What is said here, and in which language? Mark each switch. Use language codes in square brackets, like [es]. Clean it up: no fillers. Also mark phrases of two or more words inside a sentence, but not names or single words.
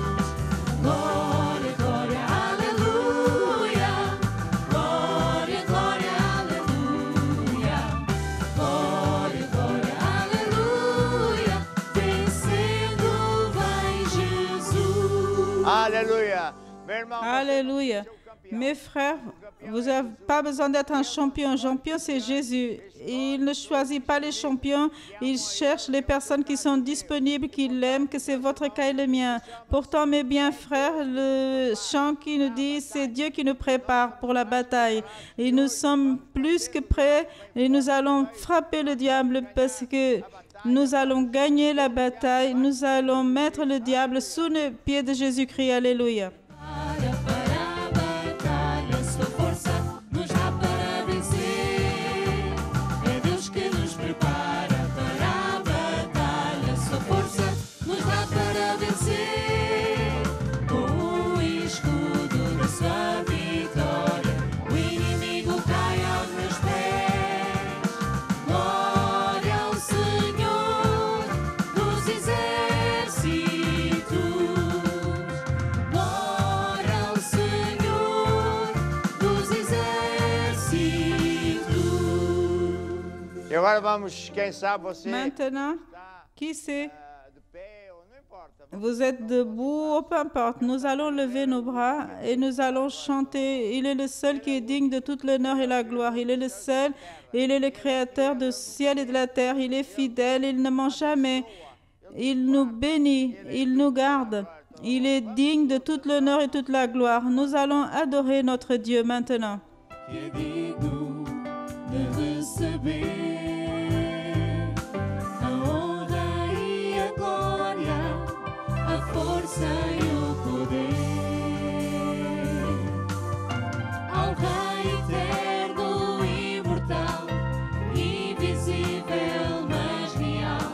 [pt] Glória, glória, aleluia. Glória, glória, aleluia. Glória, glória, aleluia. Vencendo vem Jesus. Aleluia. Meu irmão, você [fr] Alléluia. [pt] é o campeão. [fr] Mes frères, vous n'avez pas besoin d'être un champion. Un champion, c'est Jésus. Il ne choisit pas les champions. Il cherche les personnes qui sont disponibles, qui l'aiment, que c'est votre cas et le mien. Pourtant, mes bien frères, le chant qui nous dit, c'est Dieu qui nous prépare pour la bataille. Et nous sommes plus que prêts et nous allons frapper le diable parce que nous allons gagner la bataille. Nous allons mettre le diable sous les pieds de Jésus-Christ. Alléluia. [pt] Para a batalha, sua força nos dá para vencer. É Deus que nos prepara para a batalha, sua força nos dá para vencer. Com o escudo da sua vitória, o inimigo cai aos meus pés. Glória ao Senhor dos exércitos. Glória ao Senhor dos exércitos. E agora vamos, quem sabe você [fr] Maintenant, [pt] está [fr] qui sait? [pt] de pé ou não importa. [fr] Vous êtes debout, ou peu importe. Nous allons lever nos bras et nous allons chanter. Il est le seul qui est digne de toute l'honneur et la gloire. Il est le seul. Il est le créateur du ciel et de la terre. Il est fidèle. Il ne ment jamais. Il nous bénit. Il nous garde. Il est digne de toute l'honneur et toute la gloire. Nous allons adorer notre Dieu maintenant. [pt] que é digno de receber a honra e a glória, a força e o poder ao Rei eterno, imortal, invisível, mas real.